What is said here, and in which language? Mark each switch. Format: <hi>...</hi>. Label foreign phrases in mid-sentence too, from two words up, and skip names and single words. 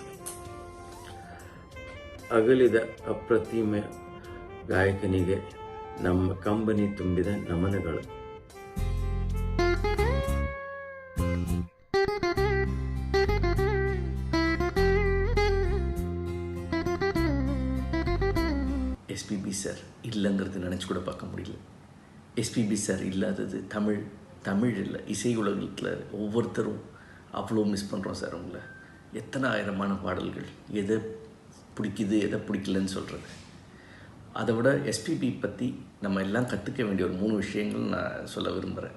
<kn>ಅಗಲಿದ ಅಪ್ರತಿಮ ಗಾಯಕನಿಗೆ ನಮ್ಮ ಕಂಬನಿ ತುಂಬಿದ ನಮನಗಳು.</kn> <ta>SPB சார் இல்லைங்கிறது நினச்சி கூட பார்க்க முடியல. SPB சார் இல்லாதது தமிழ் இல்லை, இசை உலகத்தில் ஒவ்வொருத்தரும் அவ்வளோ மிஸ் பண்ணுறோம் சார் உங்களை. எத்தனை ஆயிரமான பாடல்கள், எதை பிடிக்குது எதை பிடிக்கலன்னு சொல்கிறது. அதை விட SPB பற்றி நம்ம எல்லாம் கற்றுக்க வேண்டிய ஒரு 3 விஷயங்கள் நான் சொல்ல விரும்புகிறேன்.</ta>